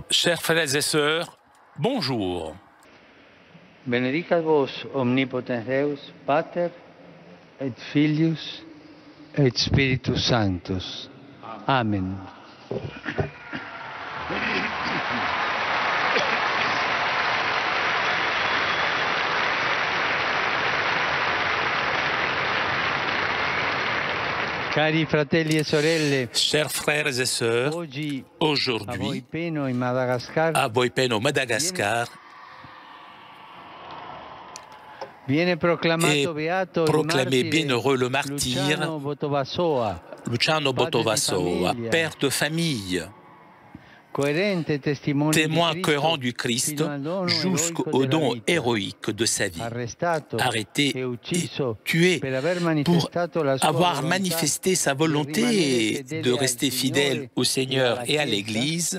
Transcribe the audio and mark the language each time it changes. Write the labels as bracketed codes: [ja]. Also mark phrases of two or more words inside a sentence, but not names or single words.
[fr] Chers frères et sœurs, bonjour. [la] Benedicat vos omnipotens Deus, Pater et Filius et Spiritus Sanctus. Amen. [it] Cari fratelli e sorelle, [fr] Chers frères et sœurs, [it] oggi [fr] aujourd'hui, [it] a Voipeno in Madagascar [fr] à Voipeno, Madagascar, [it] viene [fr] est [it] proclamato beato il [fr] proclamé [it] martire [fr] bienheureux le martyr Luciano Botovasoa, père de famille, témoin cohérent du Christ jusqu'au don héroïque de sa vie, arrêté et tué pour avoir manifesté sa volonté de rester fidèle au Seigneur et à l'Église.